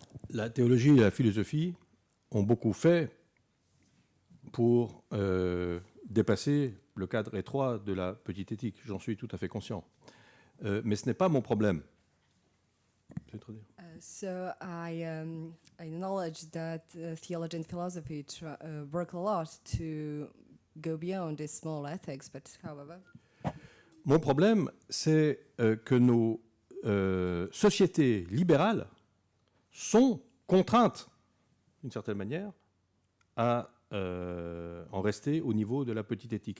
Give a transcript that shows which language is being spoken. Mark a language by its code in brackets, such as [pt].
[fr] La théologie et la philosophie ont beaucoup fait pour dépasser le cadre étroit de la petite éthique. J'en suis tout à fait conscient. Mais ce n'est pas mon problème. [en] So I acknowledge that theology and philosophy work a lot to go beyond this small ethics, but however... [fr] Mon problème, c'est que nos sociétés libérales sont contraintes, d'une certaine manière, à en rester au niveau de la petite éthique.